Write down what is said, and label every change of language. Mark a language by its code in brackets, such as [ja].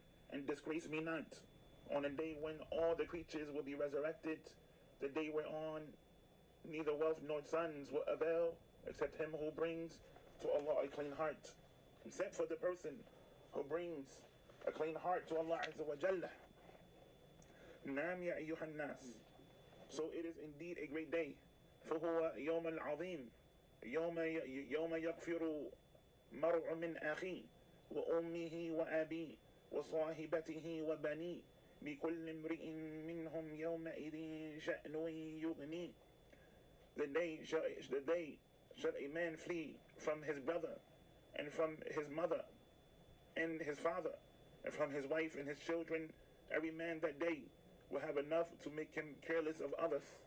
[en] And disgrace me not on a day when all the creatures will be resurrected, the day whereon neither wealth nor sons will avail except him who brings to Allah a clean heart, except for the person who brings a clean heart to Allah Azza wa Jalla. [ar] Naam ya ayyuhan nas. [en] So it is indeed a great day. [ar] فهو يوم العظيم يوم يغفر مرء من أخيه وأمه وأبيه وصاحبته وبنيه بكل امرئ منهم يومئذ شأن يغنيه. [en] The day shall a man flee from his brother and from his mother and his father and from his wife and his children. Every man that day will have enough to make him careless of others.